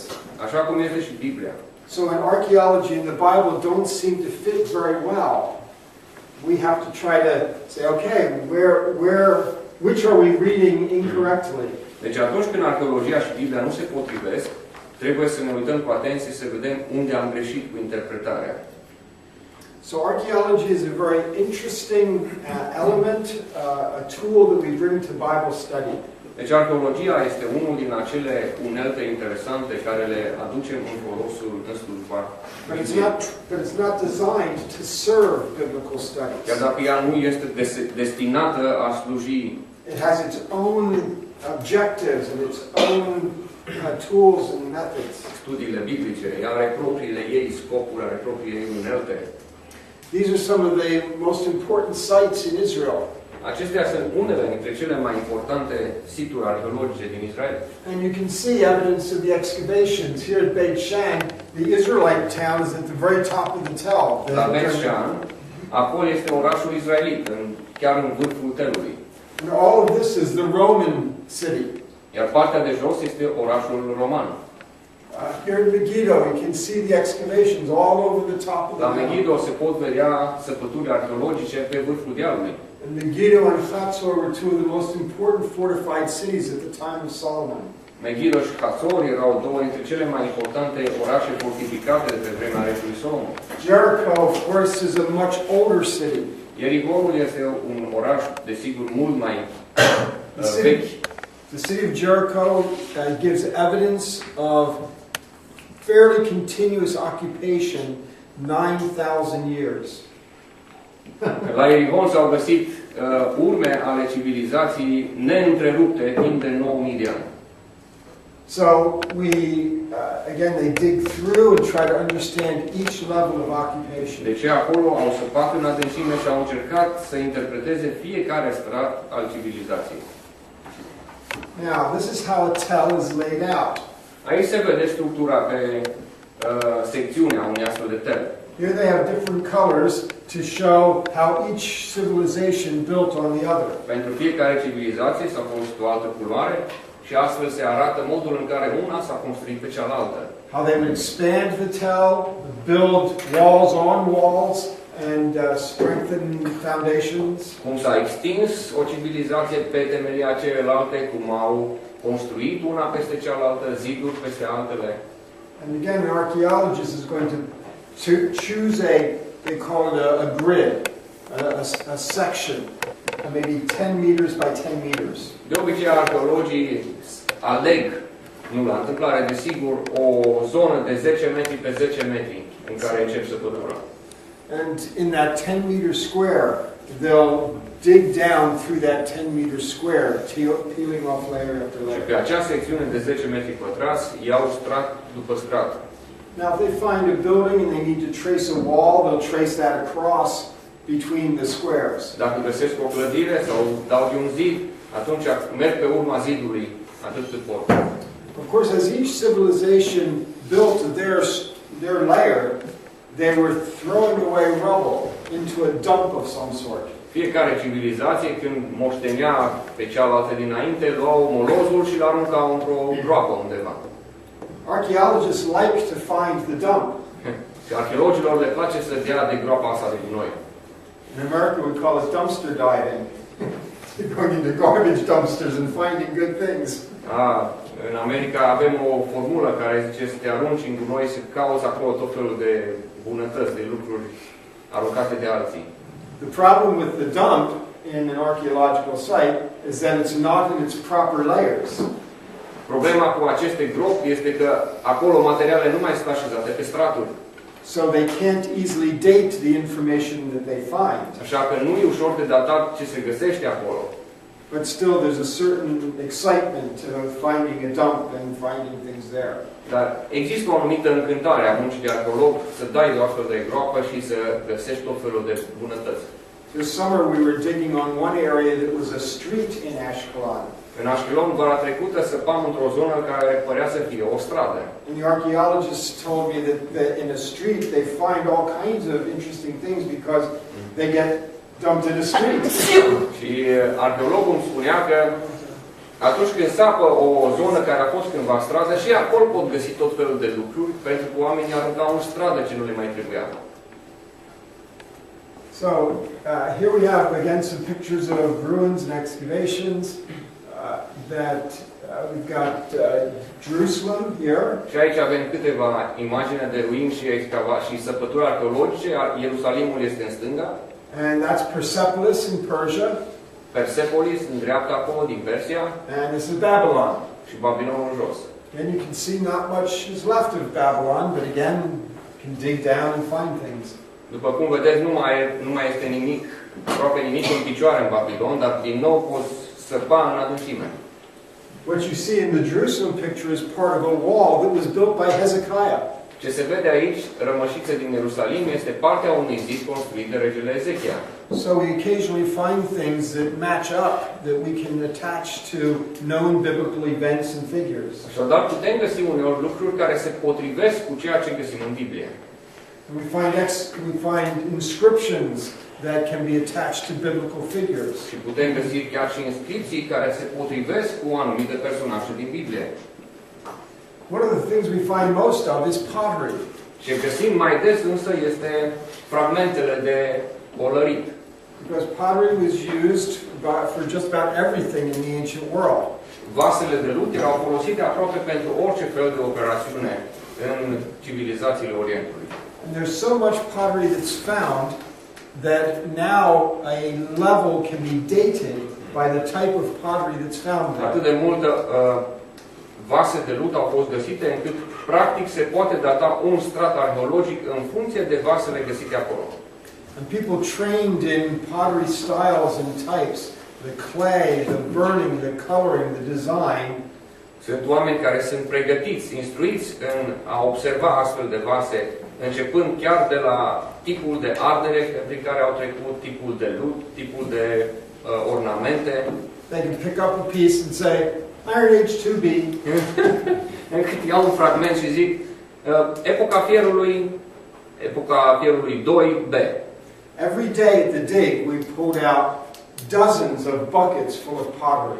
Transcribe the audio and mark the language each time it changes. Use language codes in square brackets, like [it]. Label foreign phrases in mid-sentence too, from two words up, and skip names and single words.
[ro] Așa cum este și Biblia. [en] So when archaeology and the Bible don't seem to fit very well, we have to try to say, okay, which are we reading incorrectly? [ro] Deci atunci când arheologia și Biblia nu se potrivesc, trebuie să ne uităm cu atenție să vedem unde am greșit cu interpretarea. [en] So archaeology is a very interesting element, a tool that we bring to Bible study. [ro] Deci arheologia este unul din acele unelte interesante care le aducem în folosul în slujba Bibliei. [en] But it's not designed to serve biblical studies. [ro] Chiar dacă ea nu este destinată a sluji. [en] It has its own objectives and its own tools and methods. [ro] Studiile biblice, ea are propriile ei scopuri, are propriile ei unelte. [en] These are some of the most important sites in Israel. [ro] Acestea sunt unele dintre cele mai importante situri arheologice din Israel. [en] And you can see evidence of the excavations. Here at Beit Shan, the Israelite town is at the very top of the tell. [ro] La Beit Shan, acolo este orașul israelit, chiar în vârful telului. [en] And all of this is the Roman city. [ro] Iar partea de jos este orașul roman. [en] Here in Megiddo, you can see the excavations all over the top of the [ro] La [en] mountain. [ro] Megiddo se pot vedea săpături arheologice pe vârful dealului. [en] And Megiddo and Hatzor were two of the most important fortified cities at the time of Solomon. [ro] Megiddo și Hatzor erau două dintre cele mai importante orașe fortificate de pe vremea regelui Solomon. [en] Jericho, of course, is a much older city. [ro] Ierihonul este un oraș, desigur, mult mai vechi. [en] The city of Jericho gives evidence of fairly continuous occupation 9,000 years. [ro] La Ierihon s-au găsit urme ale civilizației neîntrerupte timp de 9.000 de ani. [en] So we, again, they dig through and try to understand each level of occupation. [ro] Deci acolo au săpat în adâncime și au încercat să interpreteze fiecare strat al civilizației. [en] Now, this is how a tell is laid out. [ro] Aici se vede structura pe secțiunea unui astfel de tel. [en] Here they have different colors to show how each civilization built on the other. [ro] Pentru fiecare civilizație s-a folosit o altă culoare și astfel se arată modul în care una s-a construit pe cealaltă. [en] How they would expand the tell, build walls on walls, and strengthen foundations. [ro] Cum s-a extins o civilizație pe temelia celelalte, cum au construit una peste cealaltă, ziduri peste altele. [en] And again, an archaeologist is going to choose they call it a grid, a section, maybe 10 meters by 10 meters. [ro] De obicei, arheologii aleg, nu la întâmplare, desigur, o zonă de 10 metri pe 10 metri în care încep săpătura. [en] And in that 10-meter square, they'll dig down through that 10-meter square, peeling off layer after [ro] Și [en] layer. [ro] pe acea secțiune de 10 metri pătrați iau strat după strat. [en] Now, if they find a building and they need to trace a wall, they'll trace that across between the squares. [ro] Dacă găsesc o clădire sau dau de un zid, atunci merg pe urma zidului atât cât pot. [en] Of course, as each civilization built their layer, they were throwing away rubble into a dump of some sort. [ro] Fiecare civilizație, când moștenea pe cealaltă dinainte, luau molozul și l-aruncau într-o groapă undeva. [en] Archaeologists like to find the dump. [ro] Și arheologilor le place să dea de groapa asta de gunoi. [en] In America, we call it dumpster diving. Going into garbage dumpsters and finding good things. [ro] În America avem o formulă care zice să te arunci în gunoi, să cauți acolo tot felul de bunătăți, de lucruri aruncate de alții. [en] The problem with the dump in an archaeological site is that it's not in its proper layers. [ro] Problema cu aceste gropi este că acolo materialele nu mai sunt așezate pe straturi. [en] So they can't easily date the information that they find. [ro] Așa că nu e ușor de datat ce se găsește acolo. [en] But still there's a certain excitement of finding a dump and finding things there. [ro] Dar există o anumită încântare a muncii de arheolog să dai de o astfel de groapă și să găsești tot felul de bunătăți. [en] This summer we were digging on one area that was a street in Ashkelon. [ro] În Ashkelon, vara trecută, săpam într-o zonă care părea să fie o stradă. [en] And the archaeologists told me that in a street they find all kinds of interesting things because they get dumped in a street. [ro] Și arheologul îmi spunea că atunci când sapă o zonă care a fost cândva stradă, și acolo pot găsi tot felul de lucruri, pentru că oamenii aruncau în stradă ce nu le mai trebuia. [en] So here we have again some pictures of ruins and excavations. We've got Jerusalem here. [ro] Și aici avem câteva imagini de ruini și săpături arheologice. Ierusalimul este în stânga. [en] And that's Persepolis in Persia. [ro] Persepolis în dreapta acolo din Persia. [en] And this is Babylon. [ro] Și Babilonul jos. [en] And you can see not much is left of Babylon, but again, you can dig down and find things. [ro] După cum vedeți, nu mai este nimic, aproape nimic în picioare în Babilon, dar din nou poți săpa în adâncime. [en] What you see in the Jerusalem picture is part of a wall that was built by Hezekiah. [ro] Ce se vede aici, rămășiță din Ierusalim, este partea unui zid construit de regele Ezechia. [en] So we occasionally find things that match up, that we can attach to known biblical events and figures. [ro] Așadar, putem găsi uneori lucruri care se potrivesc cu ceea ce găsim în Biblie. [en] We find inscriptions that can be attached to biblical figures. [ro] Și putem găsi chiar și inscripții care se potrivesc cu anumite personaje din Biblie. [en] One of the things we find most of is pottery. [ro] Ce găsim mai des însă este fragmentele de olărit. [en] Because pottery was used for just about everything in the ancient world. [ro] Vasele de lut erau folosite aproape pentru orice fel de operațiune în civilizațiile Orientului. [en] And there's so much pottery that's found that now a level can be dated by the type of pottery that's found there. [ro] Atât de multă vase de lut au fost găsite încât practic se poate data un strat arheologic în funcție de vasele găsite acolo. [en] And people trained in pottery styles and types, the clay, the burning, the coloring, the design. [ro] Sunt oameni care sunt pregătiți, instruiți în a observa astfel de vase, începând chiar de la tipul de ardere prin care au trecut, tipul de lut, tipul de ornamente. [en] They can pick up a piece and say, Iron Age 2B. [ro] Încât iau un fragment și zic, epoca fierului 2B. [en] Every day at the dig, we pulled out dozens of buckets full of pottery.